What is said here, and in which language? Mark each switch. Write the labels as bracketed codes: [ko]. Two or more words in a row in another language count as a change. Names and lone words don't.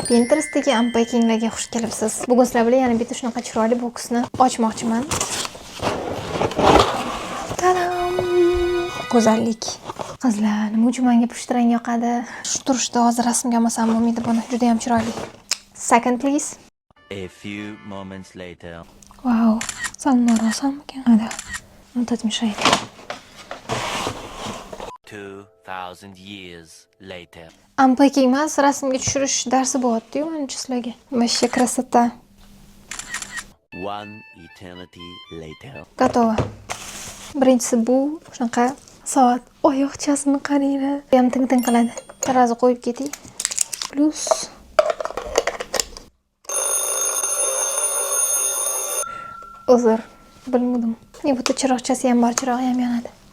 [uz] Pinterest'dagi unpackinglarga xush kelibsiz. Bugun sizlar bilan yana bitta shunaqa chiroyli boksni ochmoqchiman. Tadam! Go'zallik. Qizlar, nima uchun menga pushti rang yoqadi? Shu turishda hozir rasmga olmasam bo'lmaydi buni. Juda ham chiroyli. [en] Second please. A few moments later. [uz] Wow. Salmon rosammikan? Hadi. Tatmishaylik. [en] 2000 years later. [uz] Unpacking emas, rasmga tushirish darsi bo'lyapti-yu menimcha sizlarga. [ru] Вообще красота. [en] One eternity later. [ru] Готово. [uz] Birinchisi bu shunaqa soat oyoqchasini qaranglar. Ham ting-ting qiladi. Tarozi qo'yib keting. Plus uzr, bilmadim. Bu chiroqchasi ham bor, chirog'i ham yonadi.